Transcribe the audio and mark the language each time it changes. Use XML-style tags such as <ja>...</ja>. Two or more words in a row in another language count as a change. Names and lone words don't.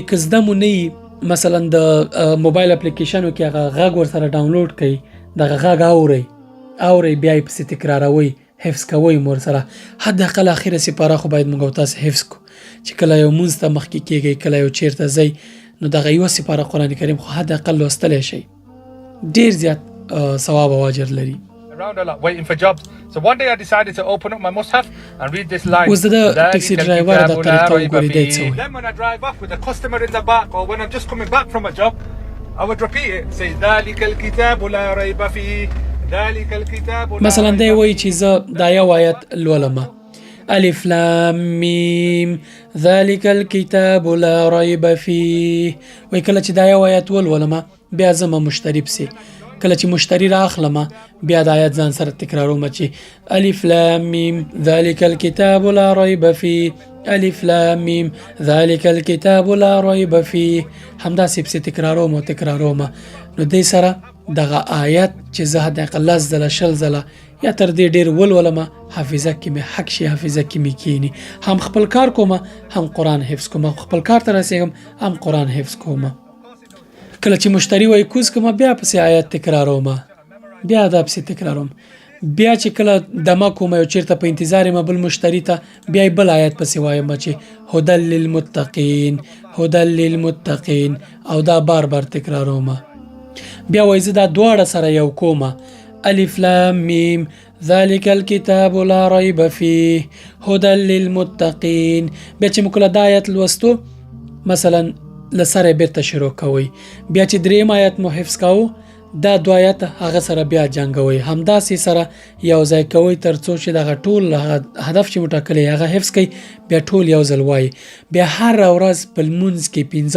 <ps>که زده مو نه وي مثلا د موبایل اپلیکیشنو کې هغه غږ ورسره ډاونلوډ کړئ، دغه غږ اورئ، بیا یې پسې تکراروئ، حفظ کوئ مور سره حداقل اخره سپاره خو باید موږ او تاسو حفظ کو چې کله یو مونځ ته مخکې کېږئ کله یو چیرته ځئ نو دغه یوه سپاره قرآن کریم خو حداقل لوستلی شئ ډېر زیات ثواب او اجر لري.</ps> <en>Around a lot, waiting for jobs. So one day I decided to open up my Mus'haf and read this line.</en> <ps>اوس د ټکسي ډرایور د طریقه وګورئ دی څه وایي.</ps> <en>Then when I drive off with a customer in the back or when I'm just coming back from a job, I would repeat it. Say</en> <ar>ذلك الكتاب لا ريب فيه ذلك الكتاب لا</ar> <ps>مثلا دی وایي چې زه دا یو آیت لولم</ps> <ar>الف لام میم ذلك الكتاب لا ريب فيه</ar> <ps>وایي کله چې دا یو آیت ولولم بیا زما مشتری پسې کله چې مشتری راخلم بیا د آیت ځان سره تکراروم چې</ps> <ar>الف لام میم ذلك الكتاب لا ريب فيه الف لام میم ذلك الكتاب لا ريب فيه</ar> <ps>همداسې پسې تکراروم نو دې سره دغه آیت چې زه حداقل 10 ځله 20 ځله یا تر دې ډېر ولولم حافظه کې مې حق شي حافظه کې مې کینی هم خپل کار کوم هم قرآن حفظ کوم خپل کار ته رسېږم هم قرآن حفظ کوم کله چې مشتری وایي کوز کوم بیا پسې آیت تکراروم بیا دا پسې تکراروم بیا چې کله دمه کوم یو چیرته په انتظار یم بل مشتری ته بیا بل آیت پسې وایم چې</ps> <ar>هدى للمتقین هدى للمتقین</ar> <ps>او دا بار بار تکراروم بیا وایي زه دا دواړه سره یو کوم</ps> <ar>الف لام میم ذلك الكتاب لا ريب فيه هدى للمتقین</ar> <ps>بیا چې موږ دا آیت لوستو مثلا لسره بیرته شروع کوي بیا چې دریم آیت مو حفظ کوو دا دو آیت هغه سره بیا جنګوي همداسې سره یو ځای کوي تر څو چې دغه ټول هدف چې مټاکلی هغه حفظ کوي بیا ټول یو ځل وایي بیا هر ورځ په لمونځ کې 15</ps>